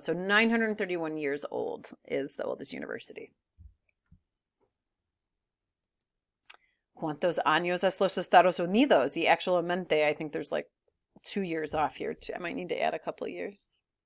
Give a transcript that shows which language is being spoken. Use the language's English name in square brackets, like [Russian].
[English] So 931 years old is the oldest university. [Spanish] ¿Cuántos años es los Estados Unidos? Y actualmente, [English] I think there's like 2 years off here too. I might need to add a couple of years.